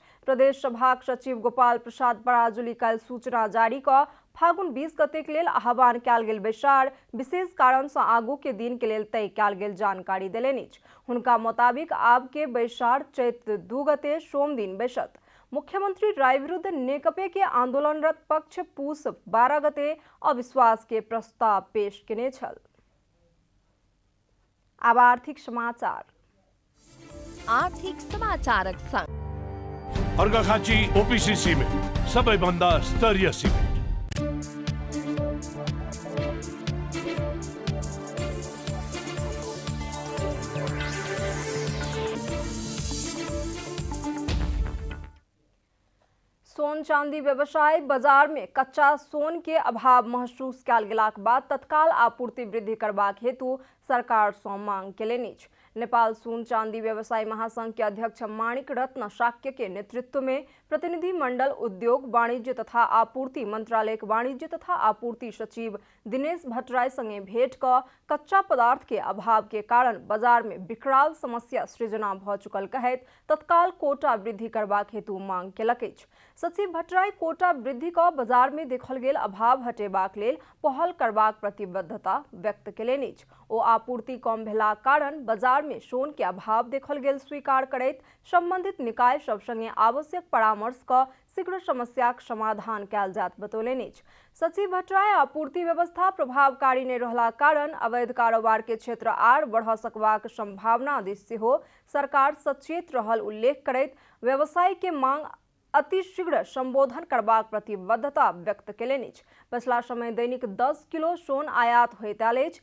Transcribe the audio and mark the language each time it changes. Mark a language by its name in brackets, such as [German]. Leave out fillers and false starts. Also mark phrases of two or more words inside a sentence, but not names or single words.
[Maithili] प्रदेश सभाक सचिव गोपाल प्रसाद पराजुली काल्हि सूचना जारी क फागुन 20 गते के लेल आह्वान कयल गेल बैसार विशेष कारण सँ आगू के दिन के लेल तय कयल गेल जानकारी देलनि अछि। हुनका मुताबिक आब के बैसार चैत 2 गते सोम दिन बैसत। मुख्यमंत्री राय विरुद्ध नेकपे के आंदोलनरत पक्ष पूस 12 गते अविश्वास के प्रस्ताव पेश केने छल। अब आर्थिक समाचार। आर्थिक समाचारक संग [Nepali] अर्घाखाँची [English] OPC cement [Nepali] सबैभन्दा स्तरीय सिमेन्ट। [Maithili] सोन चांदी व्यवसाय बाजार में कच्चा सोन के अभाव महसूस कयल गेलाक बाद तत्काल आपूर्ति वृद्धि करबाक हेतु सरकार सँ मांग केलनि अछि। नेपाल सोन चांदी व्यवसाय महासंघ के अध्यक्ष माणिक रत्न शाक्य के नेतृत्व में प्रतिनिधि मंडल उद्योग, वाणिज्य तथा आपूर्ति मंत्रालय के वाणिज्य तथा आपूर्ति सचिव दिनेश भट्टराय संगे भेंट क कच्चा पदार्थ के अभाव के कारण बाजार में विकराल समस्या सृजना भ चुकल कहैत तत्काल कोटा वृद्धि करबाक हेतु मांग केलक अछि। सचिव भट्टराय कोटा वृद्धि क बाजार में देखल गेल अभाव हटेबाक लेल पहल करबाक प्रतिबद्धता व्यक्त केलनि अछि। ओ आपूर्ति कम भेलाक कारण बाजार में सोन के अभाव देखल गेल स्वीकार करैत संबंधित निकाय सब संगे आवश्यक परामर्श क शीघ्र समस्याक समाधान कयल जात बतौलनि अछि। सचिव भट्टराय आपूर्ति व्यवस्था प्रभावकारी नहि रहलाक कारण अवैध कारोबार के क्षेत्र आर बढ़ सकबाक संभावना दिस सेहो सरकार सचेत रहल उल्लेख करैत व्यवसाय के मांग अतिशीघ्र संबोधन करबाक प्रतिबद्धता व्यक्त केलनि अछि। पछिला समय दैनिक 10 किलो सोन आयात होइत आयल अछि।